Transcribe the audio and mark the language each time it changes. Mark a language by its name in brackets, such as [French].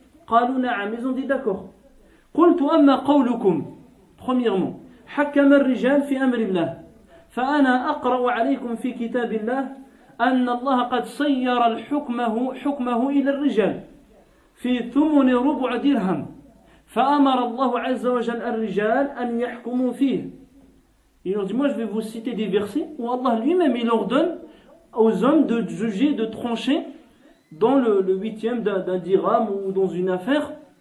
[Arabic] قالوا نعم. [French] Ils ont dit d'accord. [Arabic] قلت أما قولكم, [French] premièrement [Arabic] حكم الرجال في أمر الله فأنا أقرأ عليكم في كتاب الله أن الله قد صير حكمه إلى الرجال في ثمن ربع درهم فأمر الله عز وجل الرجال أن يحكموا فيه. [French] Il leur dit moi je vais vous citer des versets où Allah lui-même il ordonne aux hommes de juger, de trancher dans le huitième d'un dirham ou dans une affaire.